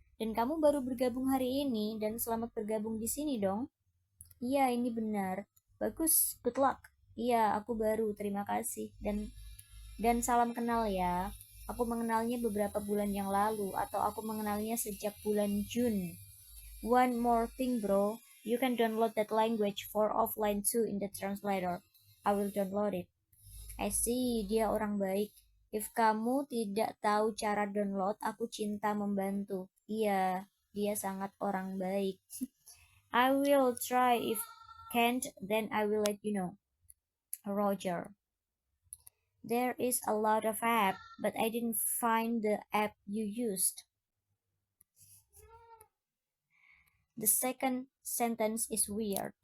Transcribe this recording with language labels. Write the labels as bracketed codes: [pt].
[id] Dan kamu baru bergabung hari ini dan selamat bergabung di sini dong. Iya, ini benar. Bagus, [en] good luck. [id] Iya, aku baru, terima kasih. Dan salam kenal ya. Aku mengenalnya beberapa bulan yang lalu atau aku mengenalnya sejak bulan Jun. [en] One more thing bro, you can download that language for offline too in the translator. I will download it. I see, [id] dia orang baik. If kamu tidak tahu cara download, aku cinta membantu. Iya, dia sangat orang baik. [en] I will try, if can't, then I will let you know. Roger. There is a lot of app, but I didn't find the app you used. The second sentence is weird.